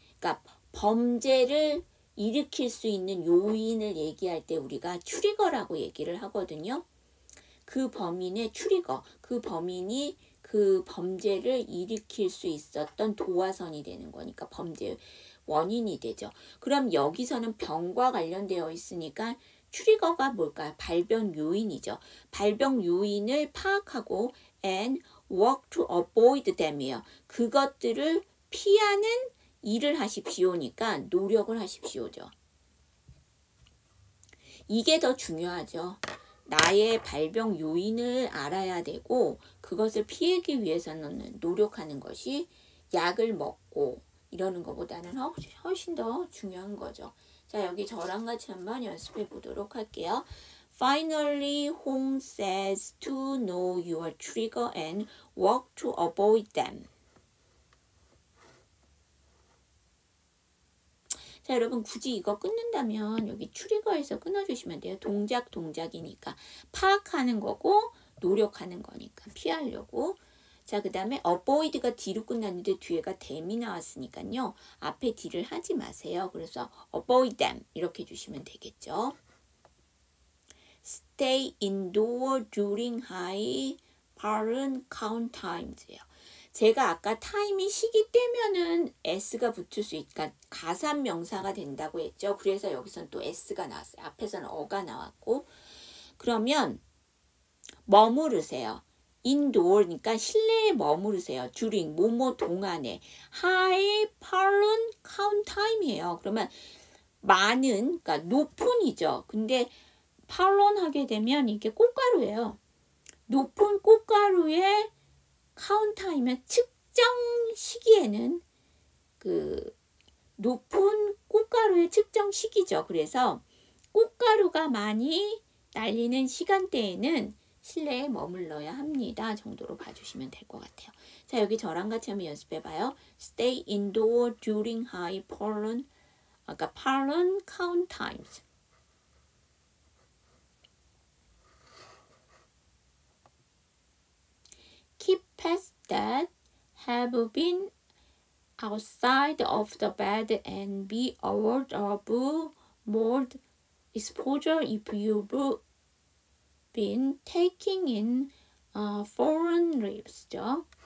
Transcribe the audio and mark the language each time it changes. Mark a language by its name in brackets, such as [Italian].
[Korean] 그러니까 범죄를 일으킬 수 있는 요인을 얘기할 때 우리가 트리거라고 얘기를 하거든요. 그 범인의 트리거, 그 범인이 그 범죄를 일으킬 수 있었던 도화선이 되는 거니까 범죄 원인이 되죠. 그럼 여기서는 병과 관련되어 있으니까 트리거가 뭘까요? 발병 요인이죠. 발병 요인을 파악하고 [English] and work to avoid them [Korean] 이에요. 그것들을 피하는 일을 하십시오니까 노력을 하십시오죠. 이게 더 중요하죠. 나의 발병 요인을 알아야 되고 그것을 피하기 위해서는 노력하는 것이 약을 먹고 이러는 것보다는 훨씬 더 중요한 거죠. 자, 여기 저랑 같이 한번 연습해 보도록 할게요. [English] Finally, Hong says to know your trigger and work to avoid them. [Korean] 자, 여러분 굳이 이거 끊는다면 여기 트리거에서 끊어주시면 돼요. 동작이니까 파악하는 거고 노력하는 거니까 피하려고. 자, 그 다음에 avoid가 D로 끝났는데 뒤에가 them이 나왔으니까요. 앞에 D를 하지 마세요. 그래서 [English] avoid them [Korean] 이렇게 주시면 되겠죠. [English] Stay indoor during high pollen count times예요. [Korean] 제가 아까 타임이 시기 때면은 s가 붙을 수 있으니까 가산 명사가 된다고 했죠. 그래서 여기서는 또 s가 나왔어요. 앞에서는 어가 나왔고. 그러면 머무르세요. indoor, 그러니까 실내에 머무르세요. during, 뭐뭐 동안에. [English] high pollen count time이에요. [Korean] 그러면 많은, 그러니까 높은이죠. 근데 pollen 하게 되면 이게 꽃가루예요. 높은 꽃가루의 count time은 측정 시기에는 그 높은 꽃가루의 측정 시기죠. 그래서 꽃가루가 많이 날리는 시간대에는 실내에 머물러야 합니다. 정도로 봐주시면 될 것 같아요. 자, 여기 저랑 같이 한번 연습해봐요. [English] Stay indoor during high pollen, [Korean] 아까 [English] pollen count times. Keep pets that have been outside of the bed and be aware of mold exposure if you've been taking in foreign leaves죠.